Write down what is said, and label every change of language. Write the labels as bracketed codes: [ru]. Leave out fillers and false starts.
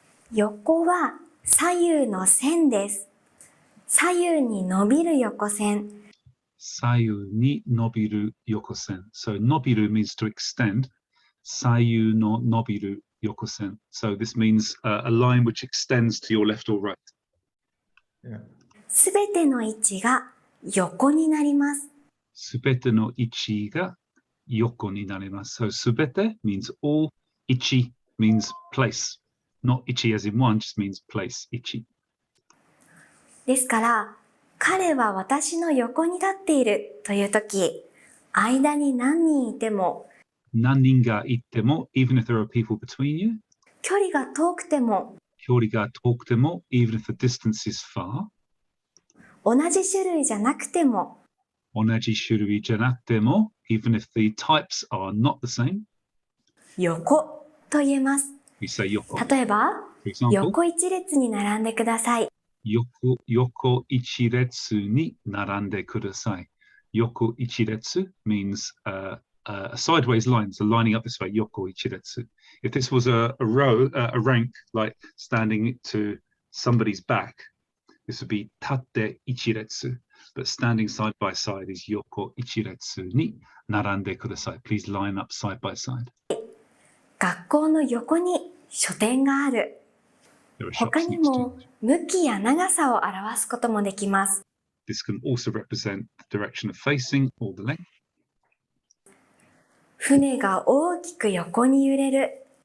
[ja] 横は左右の線です。左右に伸びる横線。 Sayu ni nobiru yokosen. [en] So nobiru means to extend. [ja] Sayu no nobiru yokosen. [en] So this means a line which extends to your left or right. Yeah. [ja] すべての位置が横になります。 Subete no ichi ga yoko ni narimasu. [en] So subete means all. Ichi means place. Not ichi as in one, just means place. [ja] Ichi. ですから、彼は私の横に立っているというとき、間に何人いても、 Nanin ga ittemo, [en] even if there are people between you. [ja] 距離が遠くても、 Kyori ga tokutemo, [en] even if the distance is far. [ja] 同じ種類じゃなくても、 Onaji shurui janakutemo, [en] even if the types are not the same. [ja] 横と言えます。 [en] We say yoko. [ja] 例えば、 [en] For example, [ja] 横一列に並んでください。 yoko ichiretsu ni narande kudasai. [en] Yoko ichiretsu means a sideways line, so lining up this way. Yoko ichiretsu. If this was a row, a rank, like standing to somebody's back, this would be tatte ichiretsu. But standing side by side is [ja] yoko ichiretsu ni narande kudasai. [en] Please line up side by side. [ja] 学校の横に書店がある。 [en] There are [ja] 他 [en] shops [ja] に [en] next to [ja] も向きや長さを表すこともできます。 [en] This can also represent the direction of facing or the length. [ja] 船が大きく横に揺れる。